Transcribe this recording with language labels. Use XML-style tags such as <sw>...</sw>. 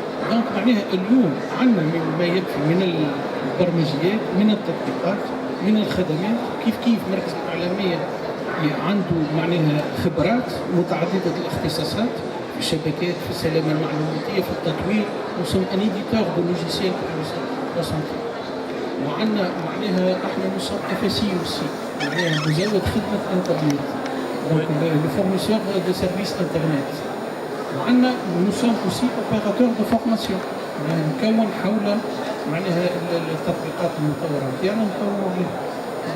<ar>دونك اليوم عندنا ما يكفي من البرمجيات، من التطبيقات، من الخدمات. كيف مركز الإعلامية عنده خبرات متعددة الاختصاصات في الشبكات، في السلامة المعلوماتية، في التطوير.</ar> <fr>Nous sommes un éditeur de logiciels pour la santé.</fr> <ar>وعندنا احنا</ar> <fr>nous sommes FSI aussi،</fr> <ar>مزود خدمة انترنت،</ar> <fr>le fournisseur de services internet.</fr> <ar>وعندنا</ar> <fr>nous sommes aussi opérateurs de formation،</fr> <ar>نكون حول التطبيقات المطورة نتاعنا نطوروا بها.</ar>